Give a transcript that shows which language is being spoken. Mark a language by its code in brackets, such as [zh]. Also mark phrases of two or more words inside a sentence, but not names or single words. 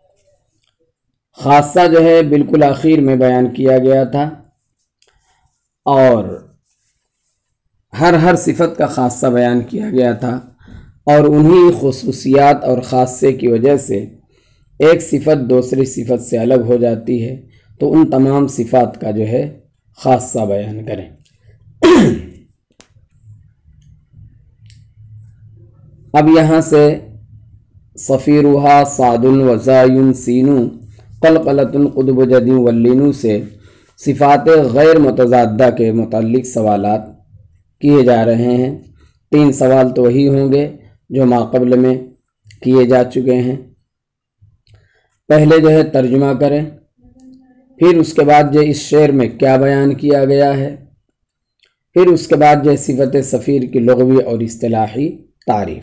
[ur] خاصہ جو ہے بالکل آخر میں بیان کیا گیا تھا، اور ہر صفت کا خاصہ بیان کیا گیا تھا، اور انہی خصوصیات اور خاصے کی وجہ سے ایک صفت دوسری صفت سے الگ ہو جاتی ہے، تو ان تمام صفات کا جو ہے خاصہ بیان کریں۔ اب یہاں سے [ar] صفیرها صاد و زاین سین قلقلۃ قطب جد [ur] واللین سے صفات غیر متضادہ کے متعلق سوالات کیے جا رہے ہیں۔ 3 سوال تو وہی ہوں گے جو ماقبل میں کیے جا چکے ہیں۔ پہلے جو ہے ترجمہ کریں، پھر اس کے بعد جو اس شعر میں کیا بیان کیا گیا ہے، پھر اس کے بعد جو صفت صفیر کی لغوی اور اصطلاحی تعریف۔